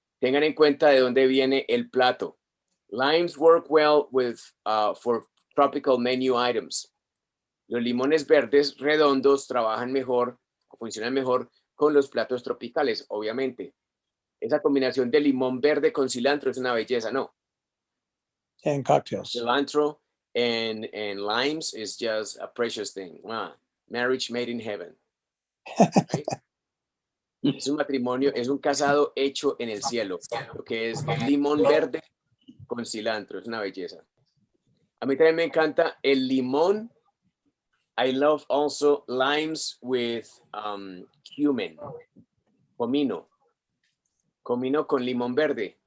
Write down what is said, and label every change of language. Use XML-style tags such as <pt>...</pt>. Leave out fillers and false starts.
<es>Tengan en cuenta de dónde viene el plato.</es> <en>Limes work well for tropical menu items.</en> <es>Los limones verdes redondos funcionan mejor con los platos tropicales, obviamente. Esa combinación de limón verde con cilantro es una belleza, ¿no?</es> <en>And cocktails. Cilantro and limes is just a precious thing. Wow. Marriage made in heaven. Right?</en> <es>Es un matrimonio, es un casado hecho en el cielo, lo que es limón verde con cilantro, es una belleza. A mí también me encanta el limón.</es> <en>I love also limes with cumin,</en> <es>comino con limón verde.</es>